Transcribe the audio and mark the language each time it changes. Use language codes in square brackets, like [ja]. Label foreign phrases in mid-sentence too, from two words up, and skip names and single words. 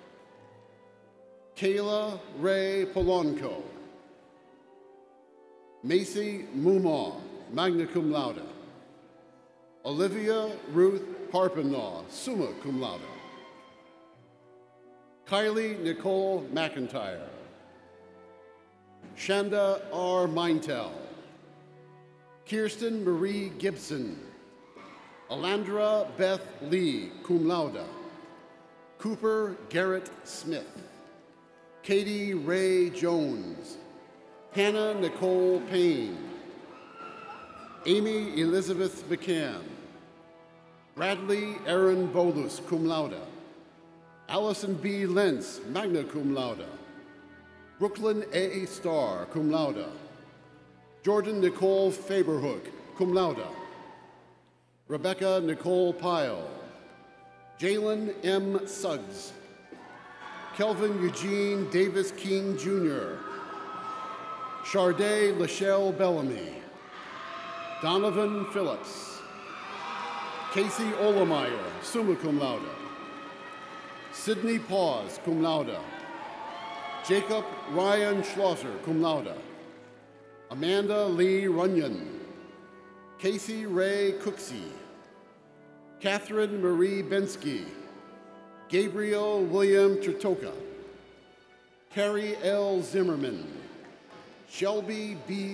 [en] Kayla Ray Polanco, Macy Mumaw, [la] magna cum laude, [en] Olivia Ruth Harpenaw, [la] summa cum laude, [en] Kylie Nicole McIntyre, Shanda R. Meintel, Kirsten Marie Gibson, Alandra Beth Lee, [la] cum laude, [en] Cooper Garrett Smith, Katie Ray Jones, Hannah Nicole Payne, Amy Elizabeth McCann, Bradley Aaron Bolus, [la] cum laude, [en] Allison B. Lentz, [la] magna cum laude, [en] Brooklyn A. Starr, [la] cum laude, [en] Jordan Nicole Faberhook, [la] cum laude, [en] Rebecca Nicole Pyle, Jalen M. Suggs, Kelvin Eugene Davis King Jr., Charday Lachelle Bellamy, Donovan Phillips, Casey Olemeyer, [la] summa cum laude, [en] Sydney Paws, [la] cum laude, [en] Jacob Ryan Schlosser, [la] cum laude, [en] Amanda Lee Runyon, Casey Ray Cooksey, Catherine Marie Bensky, Gabriel William Tretoka, Carrie L. Zimmerman, Shelby B.